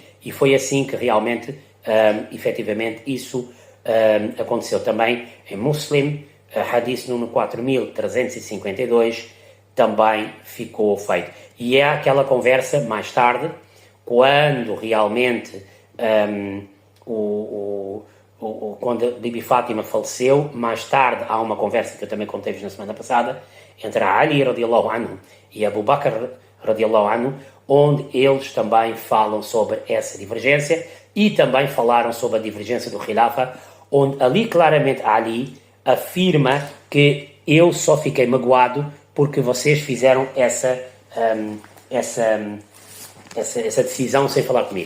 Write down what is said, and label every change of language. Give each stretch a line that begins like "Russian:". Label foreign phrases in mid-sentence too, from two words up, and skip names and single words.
Portuguese: E foi assim que realmente, efetivamente, isso aconteceu também em Muslim, hadith número 4352, também ficou feito. E é aquela conversa mais tarde, quando realmente quando Bibi Fátima faleceu, mais tarde há uma conversa que eu também contei-vos na semana passada, entre Ali
Arabic: رضي الله عنه
Portuguese: e Abu Bakr
Arabic: رضي الله عنه,
Portuguese: onde eles também falam sobre essa divergência e também falaram sobre a divergência do Khilafa, onde ali claramente Ali afirma que eu só fiquei magoado porque vocês fizeram essa decisão sem falar comigo.